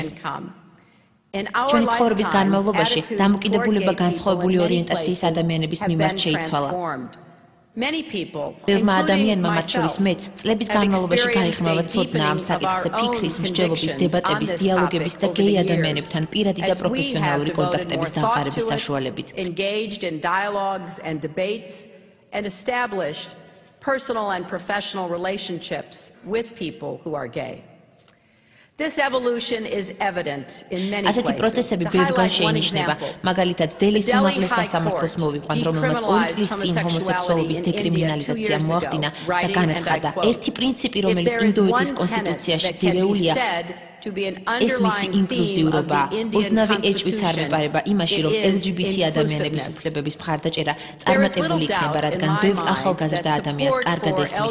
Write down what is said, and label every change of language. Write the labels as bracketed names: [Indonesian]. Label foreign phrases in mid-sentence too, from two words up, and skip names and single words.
[Georgian] ჩვენი ცხოვრების განმავლობაში დამოკიდებულება განსხვავებული ორიენტაციის ადამიანების მიმართ შეიცვალა. ბევრმა ადამიანმა, მათ შორის მეც, წლების განმავლობაში გაიხმავა ცოდნა ამ საკითხზე ფიქრის, მსჯელობის, დებატების, დიალოგების და გეი ადამიანებთან პირადი და პროფესიონალური კონტაქტების დამყარების საშუალებით. [English] Personal and professional relationships with people who are gay. This evolution is evident in many places. [Georgian] ასეთი პროცესები ბევრგან შეინიშნება. მაგალითად, დელის უმაღლეს სასამართლოს მოვიყვანთ, რომელმაც 2 წლის წინ ჰომოსექსუალობის დეკრიმინალიზაცია მოახდინა და განაცხადა, ერთი პრინციპი, რომელიც ინდოეთის კონსტიტუციაში ძირეულია, ეს მისი ინკლუზიურობაა. ოდნავი ეჭვიც არ მეპარება იმაში, რომ LGBT ადამიანების უფლებების მხარდაჭერა წარმატებული იქნება, რადგან ბევრ ახალგაზრდა ადამიანს კარგად ესმის.